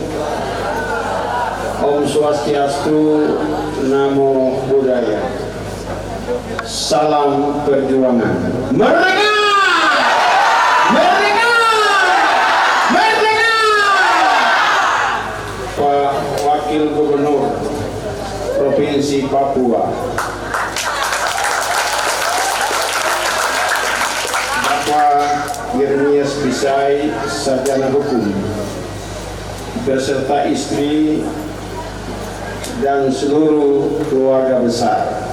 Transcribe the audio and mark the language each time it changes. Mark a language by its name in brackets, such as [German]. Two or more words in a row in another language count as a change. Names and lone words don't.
[Indonesian] Om Swastiastu, Namo Buddhaya. Salam perjuangan. Merdeka! Merdeka! Merdeka! Pak Wakil Gubernur Provinsi Papua, Yernias Bisai, sarjana hukum, beserta istri dan seluruh keluarga besar.